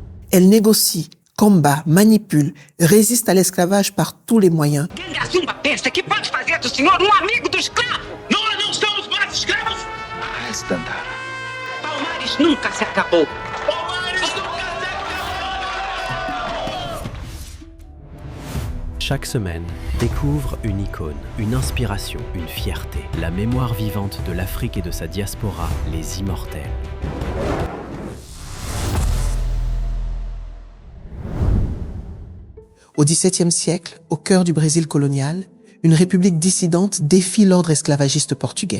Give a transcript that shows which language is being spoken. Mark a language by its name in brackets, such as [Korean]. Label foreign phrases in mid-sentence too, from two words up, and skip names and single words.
[French] Elle négocie, combat, manipule, résiste à l'esclavage par tous les moyens. [Portuguese] Ganga Zumba pensa que pode fazer do senhor amigo do escravo. Nós não somos mais escravos! Arreste Dandara. Palmares nunca se acabou. [French] Chaque semaine, découvre une icône, une inspiration, une fierté, la mémoire vivante de l'Afrique et de sa diaspora, les Immortels. Au XVIIe siècle, au cœur du Brésil colonial, une république dissidente défie l'ordre esclavagiste portugais.